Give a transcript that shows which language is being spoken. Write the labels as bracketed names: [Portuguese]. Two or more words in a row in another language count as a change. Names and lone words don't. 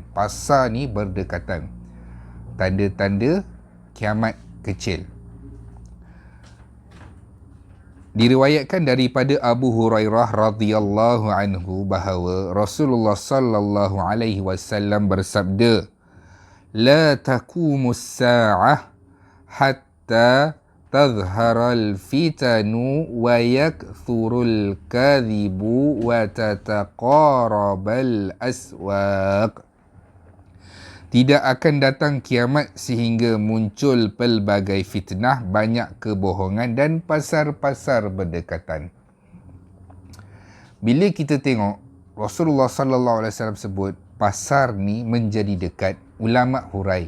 [Malay] Pasar ni berdekatan. Tanda-tanda kiamat kecil. Diriwayatkan daripada Abu Hurairah [Arabic] رضي الله عنه [Malay] bahawa Rasulullah [Arabic] صلى الله عليه وسلم [Malay] bersabda, [Arabic] لا تقوم الساعة حتى تظهر الفتن ويكثر الكذب وتتقارب الأسواق. [Malay] Tidak akan datang kiamat sehingga muncul pelbagai fitnah, banyak kebohongan dan pasar-pasar berdekatan. Bila kita tengok Rasulullah [Arabic] صلى الله عليه وسلم [Malay] sebut pasar ni menjadi dekat, ulama hurai.